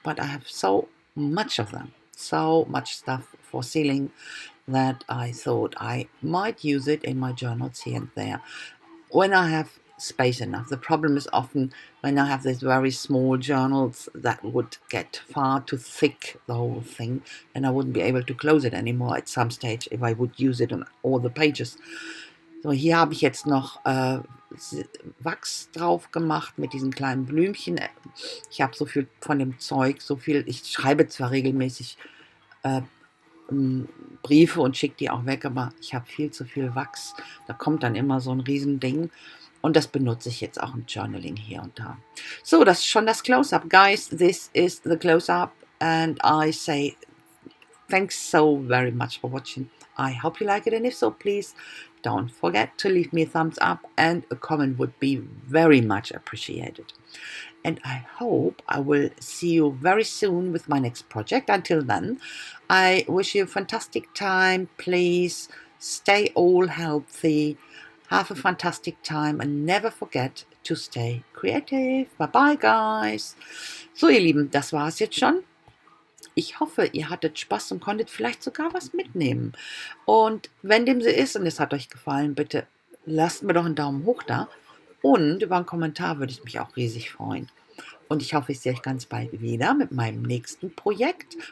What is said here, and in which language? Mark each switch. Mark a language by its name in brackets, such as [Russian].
[English] But I have so much of them, so much stuff for sealing, that I thought I might use it in my journals here and there when I have space enough. The problem is often when I have these very small journals that would get far too thick, the whole thing, and I wouldn't be able to close it anymore at some stage if I would use it on all the pages. [German] So, hier habe ich jetzt noch Wachs drauf gemacht mit diesen kleinen Blümchen. Ich habe so viel von dem Zeug, ich schreibe zwar regelmäßig Briefe und schicke die auch weg, aber ich habe viel zu viel Wachs. Da kommt dann immer so ein Riesending. Und das benutze ich jetzt auch im Journaling hier und da. So, das ist schon das Close-Up. [English] Guys, this is the Close-Up. And I say thanks so very much for watching. I hope you like it. And if so, please don't forget to leave me a thumbs up. And a comment would be very much appreciated. And I hope I will see you very soon with my next project. Until then, I wish you a fantastic time. Please stay all healthy. Have a fantastic time and never forget to stay creative. Bye bye, guys. [German] So, ihr Lieben, das war es jetzt schon. Ich hoffe, ihr hattet Spaß und konntet vielleicht sogar was mitnehmen. Und wenn dem so ist und es hat euch gefallen, bitte lasst mir doch einen Daumen hoch da. Und über einen Kommentar würde ich mich auch riesig freuen. Und ich hoffe, ich sehe euch ganz bald wieder mit meinem nächsten Projekt.